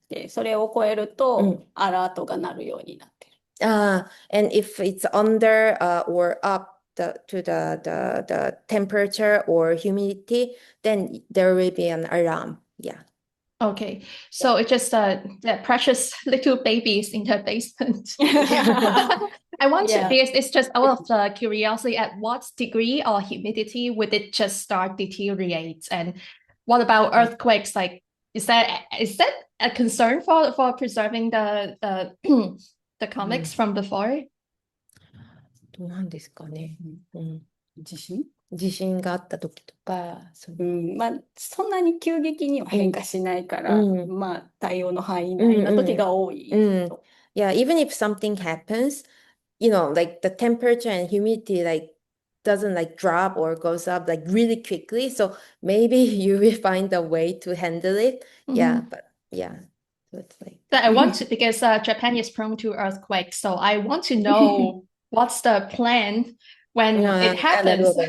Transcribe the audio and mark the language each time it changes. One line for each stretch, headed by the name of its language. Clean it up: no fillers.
Japanese: で、それを超えると、アラートが鳴るようになってる。
English: And if it's under or up to the temperature or humidity, then there will be an alarm. Yeah. Okay, so it's just the precious little babies in the basement. I want to, because it's just out of curiosity, at what degree or humidity would it just start deteriorate? And what about earthquakes? Like, is that a concern for preserving the comics from before?
Japanese: どうなんですかね。地震地震があった時とか、まあ、そんなに急激には変化しないから、まあ、対応の範囲内の時が多い。
English: Yeah, even if something happens, like the temperature and humidity doesn't drop or goes up really quickly. So maybe you will find a way to handle it. Yeah, but yeah. So it's But I want to, because Japan is prone to earthquakes, so I want to know what's the plan when it happens.